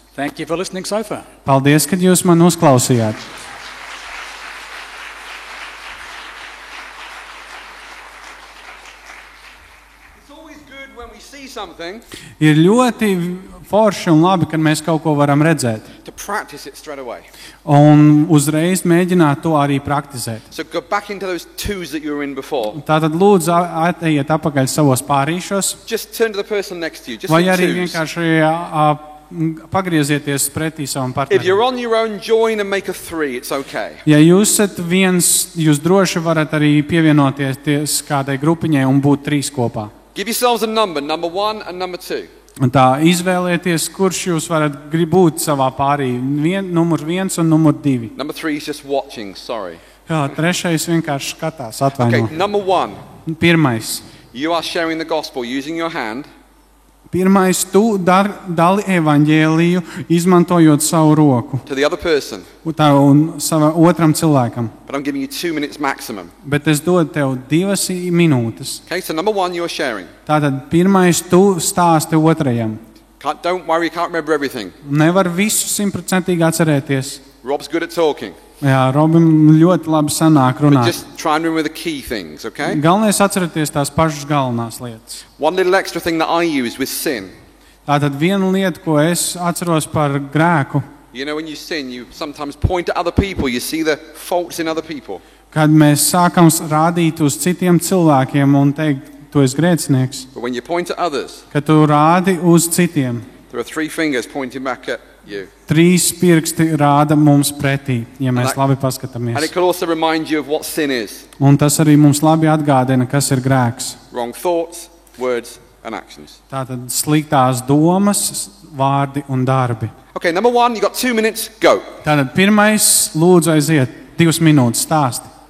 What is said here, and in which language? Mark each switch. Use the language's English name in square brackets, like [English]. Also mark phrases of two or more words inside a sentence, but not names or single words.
[English] Thank you for listening so far. [Latvian] Paldies, ka jūs man uzklausījāt. [English] It's always good when we see something [Latvian] Ir ļoti forši un labi, kad mēs kaut ko varam redzēt. [English] to practice it straight away. [Latvian] Un uzreiz mēģināt to arī praktizēt. [English] So go back into those twos that you were in before. [Latvian] Tātad lūdzu ateiet apakaļ savos pārīšos, [English] Just turn to the person next to you. Just [Latvian] vai [English] in [Latvian] arī [English] twos. [Latvian] vienkārši pagriezieties pretī savam [English] If you're [Latvian] partnerim. [English] on your own, join and make a three. It's okay. [Latvian] Ja jūs esat viens, jūs droši varat arī pievienoties kādai grupiņai un būt trīs kopā. [English] Give yourselves a number 1 and number 2. [Latvian] Un tā izvēlieties, kurš jūs varat būt savā pārī. Numur 1 un numur 2. [English] Number 3 is just watching. Sorry. [Latvian] Jā, trešais vienkārši skatās, [English] Okay, [Latvian] atvaino. [English] number 1. [Latvian] Pirmais. [English] You are sharing the gospel using your hand. [Latvian] Pirmais, tu dali evaņģēliju, izmantojot savu roku [English] To the other person, [Latvian] un savam otram cilvēkam. [English] but I'm giving you 2 minutes maximum. [Latvian] Bet es dodu tev 2 minūtes. [English] Okay, so number 1, you're sharing. [Latvian] Tātad pirmais, tu stāsti otrajam. [English] Don't worry, you can't remember everything. [Latvian] Nevar visu 100% atcerēties. [English] Rob's good at talking, [Latvian] Jā, Robim ļoti labi sanāk [English] but [Latvian] runāt. [English] just try and remember the key things, okay? [Latvian] Galvenais atcerēties tās pašas galvenās lietas. [English] One little extra thing that I use with sin. [Latvian] Tātad viena lieta, ko es atceros par grēku, [English] You know, when you sin, you sometimes point at other people. You see the faults in other people. [Latvian] kad mēs sākam rādīt uz citiem cilvēkiem un teikt, tu esi grēcinieks, [English] But when you point at others, [Latvian] ka tu rādi uz citiem. [English] there are 3 fingers pointing back at you. [Latvian] 3 pirksti rāda mums pretī, ja mēs [English] And [Latvian] labi [English] And [Latvian] paskatāmies. [English] it could also remind you of what sin is. [Latvian] Un tas arī mums labi atgādina, kas ir grēks. [English] Wrong thoughts, words, and actions. [Latvian] Tātad sliktās domas, vārdi un darbi. [English] Okay, number 1, you got 2 minutes, go. [Latvian] Tātad pirmais, lūdzu aiziet 2 minūtes stāsti.